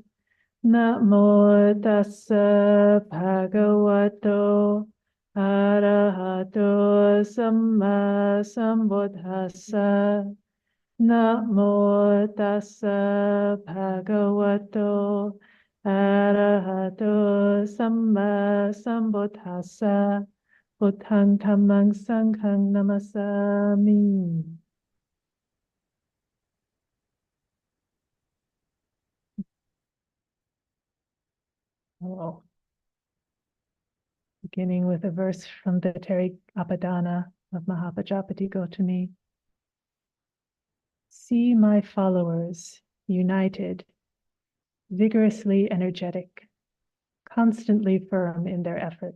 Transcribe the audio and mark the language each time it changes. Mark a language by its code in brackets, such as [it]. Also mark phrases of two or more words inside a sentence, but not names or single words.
[pi] Namo tassa bhagavato arahato samma sambuddhassa. Namo tassa bhagavato arahato samma sambuddhassa. Buddhang dhammang sanghang namasami. Oh. [en] Beginning with a verse from the Therigatha of Mahāpajāpatī Gotami. See my followers united, vigorously energetic, constantly firm in their effort.